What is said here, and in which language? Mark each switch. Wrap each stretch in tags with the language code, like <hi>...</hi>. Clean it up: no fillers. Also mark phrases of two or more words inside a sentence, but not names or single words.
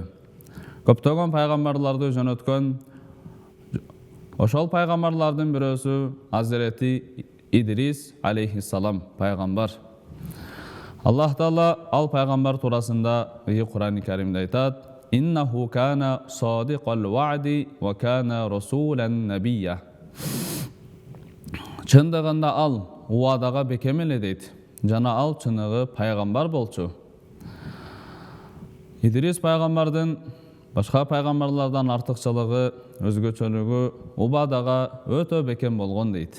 <ky>Көптөгөн пайгамбарларды жөнөткөн. Ошол пайгамбарлардын бирөөсү Азирети Идрис алейхиссалам пайгамбар. Аллах Таала ал пайгамбар туурасында Кур'ан-ы Каримде айтат:</ky> <ar>"إنه كان صادق الوعد وكان رسولا نبيا."</ar> <ky>Чындыгында ал убадага бекем эле дейт. Жана ал чыныгы пайгамбар болчу. Идрис пайгамбардын башка пайгамбарлардан артыкчылыгы, өзгөчөлүгү убадага өтө бекем болгон дейт.</ky>